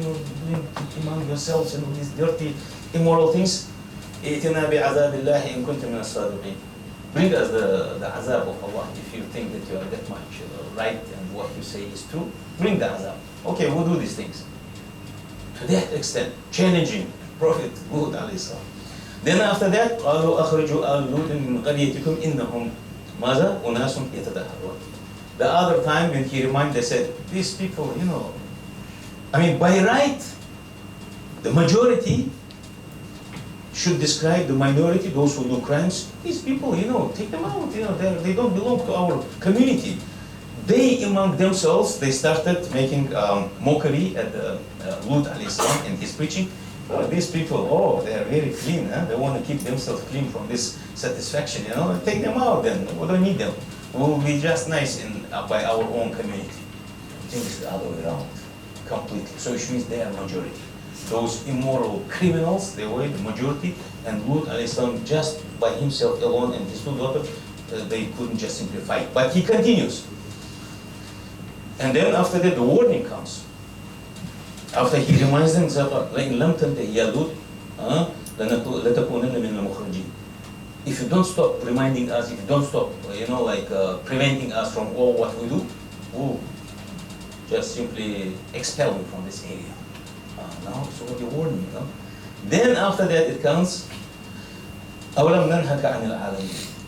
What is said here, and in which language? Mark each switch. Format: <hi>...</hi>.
<en>You're doing among yourselves and all these dirty, immoral things.</en> <ar>إِئْتِنَا بِعَذَابِ اللَّهِ إِن كُنْتَ مِنَ الصَّادِقِينَ.</ar> <en>Bring us the azab of Allah if you think that you are that much right and what you say is true. Bring the azab. Okay, we'll do these things. To that extent, challenging Prophet Lut alayhi salam. Then after that,</en> <ar>قالوا أخرجوا آل لوط من قريتكم إنهم ماذا أناس يتطهرون.</ar> <en>The other time when he reminded, they said, these people, by right, the majority should describe the minority, those who do crimes. These people, take them out. They don't belong to our community. They, among themselves, they started making mockery at Lut alayhi salam in his preaching. These people, they are very clean. They want to keep themselves clean from this satisfaction. Take them out then. We don't need them. We will be just nice by our own community. I think it's the other way around, completely. So it means they are majority. Those immoral criminals, they were the majority, and Lut alayhi salam, just by himself alone and his 2 daughters, they couldn't just simply fight. But he continues. And then after that, the warning comes. After he reminds them,</en> <ar>لَإِن لَمْ تَنْتَهِ يَا لُوطُ لَتَكُونَنَّ مِنَ الْمُخْرَجِينَ.</ar> <en>If you don't stop reminding us, if you don't stop, preventing us from all what we do, we'll just simply expel you from this area. Now, so what you warning, Then after that it comes,</en> <ar>أَوْلَمْ نَنْهَكَ عَنِ الْعَالَمِينَ.</ar>